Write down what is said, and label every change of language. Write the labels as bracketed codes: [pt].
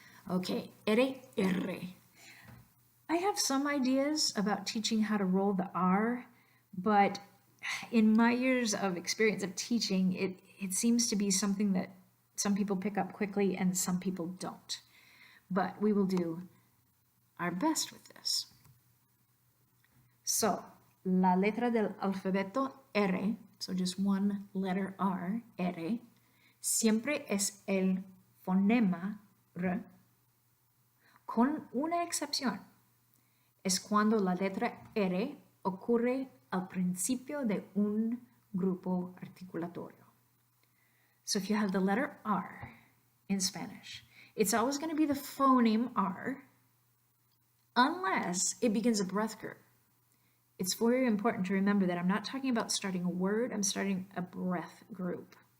[en] Okay, R. I have some ideas about teaching how to roll the R, but in my years of experience of teaching, it seems to be something that some people pick up quickly and some people don't. But we will do our best with this. [es] So, la letra del alfabeto R, [en] so just one letter R, [es] siempre es el fonema R, con una excepción. Es cuando la letra R ocurre al principio de un grupo articulatorio. [en] So if you have the letter R in Spanish, it's always going to be the phoneme R unless it begins a breath group. It's very important to remember that I'm not talking about starting a word, I'm starting a breath group.